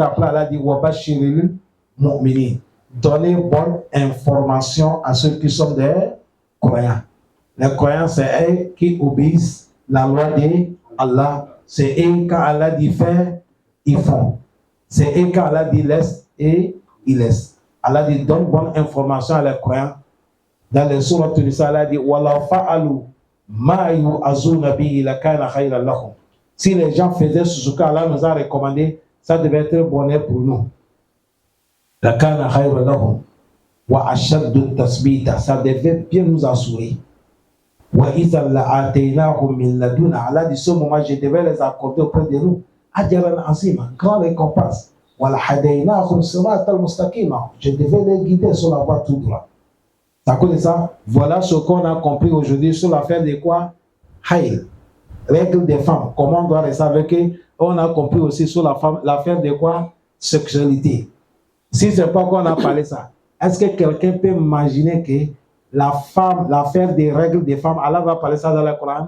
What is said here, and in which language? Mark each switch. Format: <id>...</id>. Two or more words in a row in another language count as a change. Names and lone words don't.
<fr>Après, Allah dit,</fr> <ar>وبشر المؤمنين.</ar> <fr>Donnez bonne information à ceux qui sont des croyants. Les croyants, c'est eux qui obéissent la loi d'Allah. C'est eux, quand Allah dit faire, ils font. C'est eux, quand Allah dit laisse, et ils laissent. Allah dit donne bonne information à les croyants. Dans les sourates de Nisa, Allah dit</fr> <ar>ولا فعلوا ما يوعظون به لكان خيرا لهم.</ar> <fr>Si les gens faisaient ce qu'Allah nous a recommandé, ça devait être bonheur pour nous.</fr> <ar>لكان خيرا لهم وأشد تثبيتا,</ar> <fr>ça devait bien nous assurer.</fr> <ar>وإذا لآتيناهم من لدنا,</ar> <fr>Allah dit ce moment je devais les accorder auprès de nous.</fr> <ar>أجرا عظيما,</ar> <fr>grande récompense.</fr> <ar>ولهديناهم صراطا مستقيما,</ar> <fr>je devais les guider sur la voie tout droit. Ça connaît ça? Voilà ce qu'on a compris aujourd'hui sur l'affaire de quoi? Hayl, règle des femmes. Comment on doit rester avec eux? On a compris aussi sur l'affaire de quoi? Sexualité. Si c'est pas qu'on a parlé ça, est-ce que quelqu'un peut imaginer que la femme, l'affaire des règles des femmes, Allah va parler ça dans le Coran?</fr>